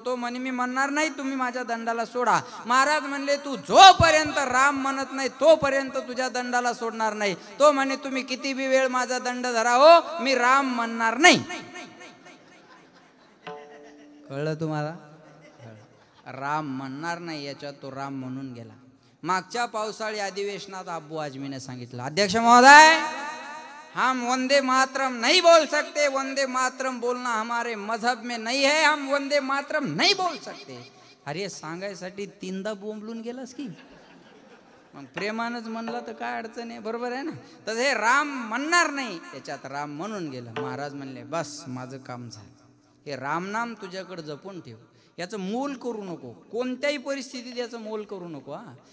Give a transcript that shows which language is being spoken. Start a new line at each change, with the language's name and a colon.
Marathi: तो म्हणे मी म्हणणार नाही, तुम्ही माझ्या दंडाला सोडा. महाराज म्हणले तू जोपर्यंत राम म्हणत नाही तोपर्यंत तुझ्या दंडाला सोडणार नाही. तो म्हणे तुम्ही किती बी वेळ माझा दंड धरा हो, मी राम म्हणणार नाही. कळलं तुम्हाला. राम म्हणणार नाही याच्यात तो राम म्हणून गेला. मागच्या पावसाळी अधिवेशनात अब्बू आजमीने सांगितलं,
Hindi: अध्यक्ष महोदय हम वंदे मातरम नहीं बोल सकते, वंदे मातरम बोलना हमारे मजहब में नहीं है, हम वंदे मातरम नहीं बोल सकते.
Marathi: अरे सांगायसाठी 3दा बोंबलून गेलास की. मग प्रेमानच म्हणला तर काय अडचण आहे, बरोबर आहे ना. तर हे राम म्हणणार नाही त्याच्यात राम म्हणून गेला. महाराज म्हणले बस माझं काम झालं. हे रामनाम तुझ्याकडे जपून ठेव, याचं मोल करू नको, कोणत्याही परिस्थितीत याचं मोल करू नको हा.